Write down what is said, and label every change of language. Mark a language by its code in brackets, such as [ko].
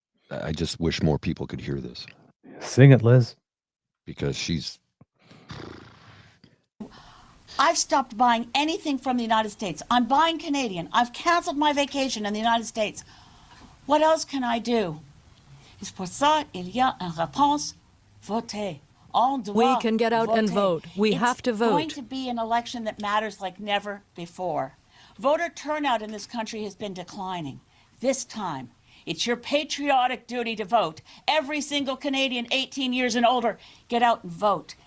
[en] I just wish more people could hear this. Sing it, Liz. Because she's... I've stopped buying anything from the United States. I'm buying Canadian. I've canceled my vacation in the United States. What else can I do? [fr] C'est pour ça il y a une réponse. Votez. [en] We can get out and vote. We have to vote. It's going to be an election that matters like never before. Voter turnout in this country has been declining. This time, it's your patriotic duty to vote. Every single Canadian 18 years and older, get out and vote.